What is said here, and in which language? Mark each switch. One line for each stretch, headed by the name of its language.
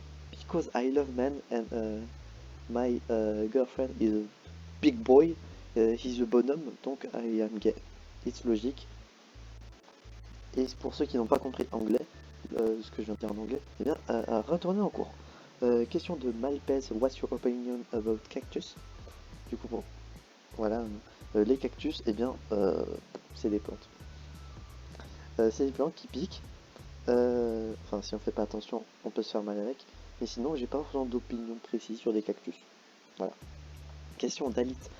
English: Because I love men and my girlfriend is a big boy.
French: He's a bonhomme,
English: donc I am gay. It's logique.
French: Et pour ceux qui n'ont pas compris anglais, ce que je viens de dire en anglais, eh bien, retournez en cours. Question de Malpez,
English: what's your opinion about cactus?
French: Du coup, bon, voilà, les cactus, eh bien, c'est des plantes. C'est des plantes qui piquent. Enfin, si on fait pas attention, on peut se faire mal avec. Mais sinon, j'ai pas vraiment d'opinion précise sur des cactus. Voilà. Question d'Alit.